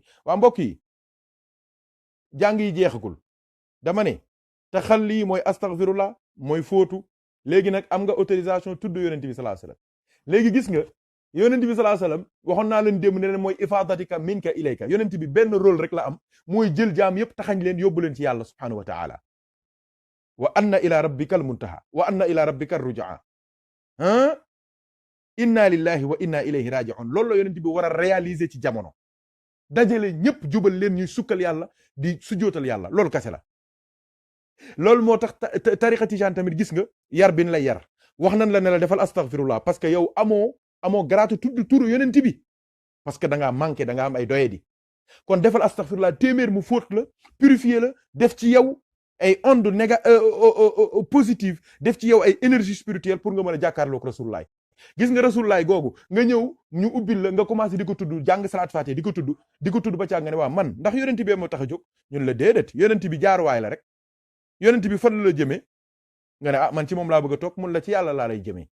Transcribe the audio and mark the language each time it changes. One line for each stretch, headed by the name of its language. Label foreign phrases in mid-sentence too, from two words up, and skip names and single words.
Wolof: waa mbokk yi jàng yi jeexagul dama ne taxalli mooy astaghfirullah mooy fóotu. léegi nag am nga autorisation tudd yonent bi
Arabic: صلى الله عليه وسلم.
Wolof: léegi gis nga yonent bi
Arabic: صلى الله عليه وسلم
Wolof: waxoon naa leen démb ne leen mooy
Arabic: إفادتك منك إليك.
Wolof: yonent bi benn rôle rek la am mooy jël jaam yépp taxañ leen yóbbu leen ci yàlla
Arabic: سبحانه وتعالى. وأن إلى ربك المنتهى وأن إلى ربك الرجعى. إنا لله وإنا إليه راجعون.
Wolof: loolu la yonent bi war a réaliser ci jamono. dajale ñëpp jubal leen ñuy sukkal yàlla di sujootal yàlla loolu kase la. loolu moo tax tariqa tijaan tamit gis nga yar bin lay yar wax nan la ne la defal astaghfirullah
French: parce que
Wolof: yow amoo garaatu tudd turu yonent bi
French: parce que
Wolof: da ngaa manqué da nga am ay doyadi. kon defal astaghfirullah téeméer mu fóot la purifier la def ci yow ay
French: onde positive
Wolof: def ci yow ay
French: énergie spirituelle
Wolof: pour nga mën a jàkkaarloog rasulullah. gis nga rasulullah googu nga ñëw ñu ubbil la nga commencé di ko tudd jàng salaat fatiha di ko tudd ba caa nga ne waa man ndax yonent bi moo tax a jóg ñun la déedéet yonent bi jaaruwaay la rek. yonent bi fan la jëmee nga ne man ci moom laa bëgg a toog mun la ci yàlla laa lay jëmee.